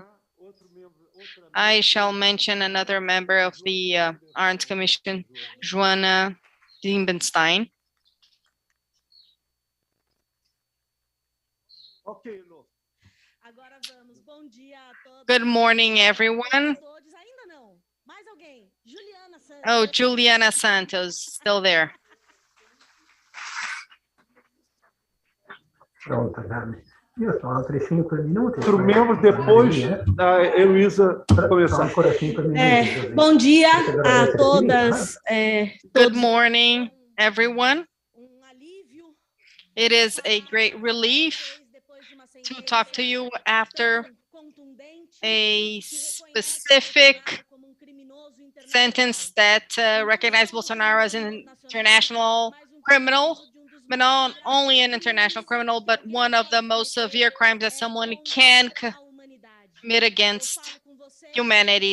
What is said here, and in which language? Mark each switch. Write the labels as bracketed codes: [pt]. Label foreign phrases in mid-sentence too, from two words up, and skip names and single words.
[en] I shall mention another member of the Arns Commission, Joana Dimbenstein. Good morning, everyone. Oh, Juliana Santos, still there. [it] Pronto, Dani. Io sto altri 5 minuti. [pt] Outro membro depois da Heloísa começar. [it] Ancora 5 minuti. [pt] Bom dia a todas. [en] Good morning, everyone. It is a great relief to talk to you after a specific sentence that recognized Bolsonaro as an international criminal, but not only an international criminal, but one of the most severe crimes that someone can commit against humanity.